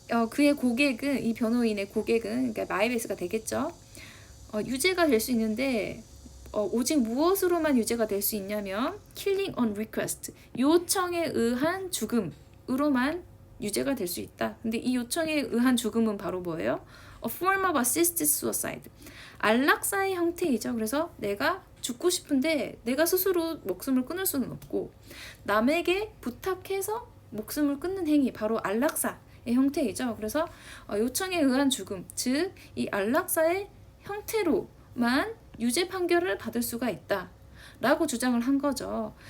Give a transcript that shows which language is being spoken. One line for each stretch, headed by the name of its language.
Korean: 그의 고객은 이 변호인의 고객은 그러니까 마이베스가 되겠죠. 유죄가 될 수 있는데 오직 무엇으로만 유죄가 될 수 있냐면
English: killing on request
Korean: 요청에 의한 죽음으로만 유죄가 될 수 있다. 근데 이 요청에 의한 죽음은 바로 뭐예요?
English: A form of assisted suicide.
Korean: 안락사의 형태이죠. 그래서 내가 죽고 싶은데 내가 스스로 목숨을 끊을 수는 없고 남에게 부탁해서 목숨을 끊는 행위 바로 안락사의 형태이죠. 그래서 요청에 의한 죽음 즉 이 안락사의 형태로만 유죄 판결을 받을 수가 있다 라고 주장을 한 거죠.